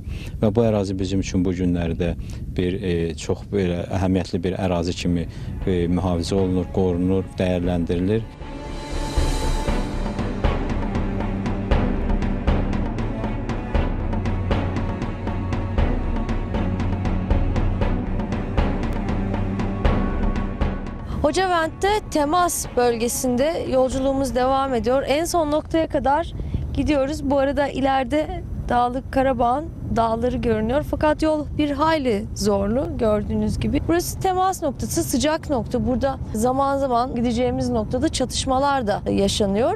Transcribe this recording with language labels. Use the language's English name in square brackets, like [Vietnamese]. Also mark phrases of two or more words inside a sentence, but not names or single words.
[Azerbaijani] Və bu ərazi bizim üçün bu günlərdə bir çox belə əhəmiyyətli bir ərazi kimi mühafizə olunur, qorunur, dəyərləndirilir. [Turkish] Hocavent'te temas bölgesinde yolculuğumuz devam ediyor. En son noktaya kadar gidiyoruz. Bu arada ileride Dağlık Karabağ'ın dağları görünüyor. Fakat yol bir hayli zorlu gördüğünüz gibi. Burası temas noktası, sıcak nokta. Burada zaman zaman gideceğimiz noktada çatışmalar da yaşanıyor.